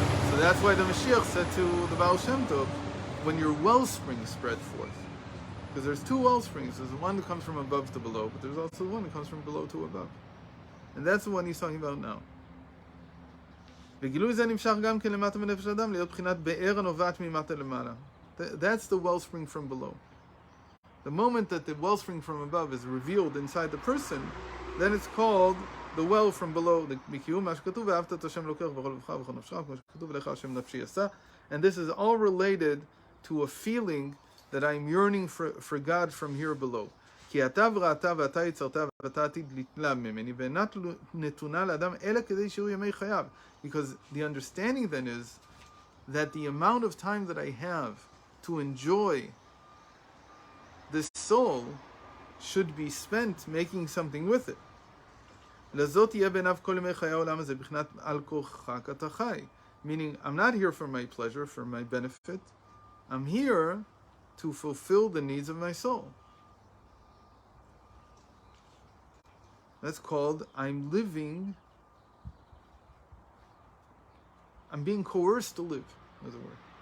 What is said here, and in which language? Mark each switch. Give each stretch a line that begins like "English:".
English: So that's why the Mashiach said to the Baal Shem Tov, when your wellspring spread forth. Because there's two well springs. There's one that comes from above to below, but there's also one that comes from below to above. And that's the one he's talking about now.
Hebrew: וגילוי זה נמשך גם כן למטה מנפש האדם, להיות בחינת באר הנובעת ממטה למעלה.
English: That's the wellspring from below. The moment that the wellspring from above is revealed inside the person, then it's called the well from below.
Hebrew: בקיום מה שכתוב, ואהבת את השם אלוקיך בכל לבבך ובכל נפשך, כמו שכתוב, לך השם נפשי עשה.
English: And this is all related to a feeling that I'm yearning for God from here below.
Hebrew: כי אתה וראתה ואתה יצרת ואתה עתיד לתלה ממני, ואינה נתונה לאדם אלא כדי שהוא ימי חייו.
English: Because the understanding then is that the amount of time that I have to enjoy this soul should be spent making something with it.
Hebrew: לזאת יהיה בעיניו כל ימי חיי העולם הזה בחינת על כורחך אתה חי.
English: Meaning, I'm not here for my pleasure, for my benefit. I'm here to fulfill the needs of my soul. That's called, I'm being coerced to live, as it were.